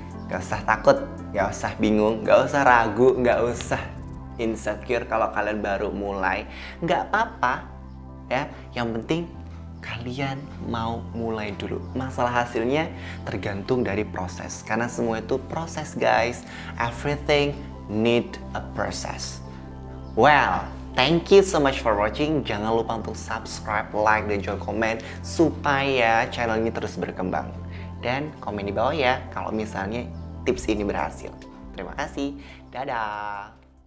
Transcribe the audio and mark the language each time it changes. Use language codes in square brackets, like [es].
[id] Gak usah takut, gak usah bingung, gak usah ragu, gak usah insecure kalau kalian baru mulai. Gak apa-apa ya, yang penting kalian mau mulai dulu. Masalah hasilnya tergantung dari proses, karena semua itu proses guys. [en] Everything need a process. Well, thank you so much for watching. [id] Jangan lupa untuk subscribe, like, dan juga komen supaya channel ini terus berkembang. Dan komen di bawah ya kalau misalnya tips ini berhasil. Terima kasih. Dadah.